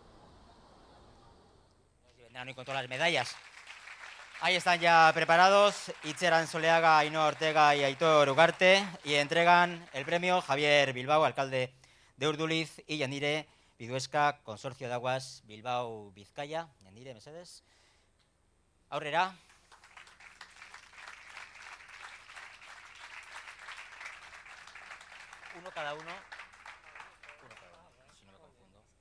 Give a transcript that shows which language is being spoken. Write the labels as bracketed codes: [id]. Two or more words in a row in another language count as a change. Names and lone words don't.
[es] Y con todas las medallas. Ahí están ya preparados Itziar Ansoleaga, Ainhoa Ortega y Aitor Ugarte, y entregan el premio Javier Bilbao, alcalde de Urduliz, y Yanire Biduesca, Consorcio de Aguas Bilbao Vizcaya. [eu] Yanire, mesedes. Aurrera. [es] Uno cada uno, si no me confundo.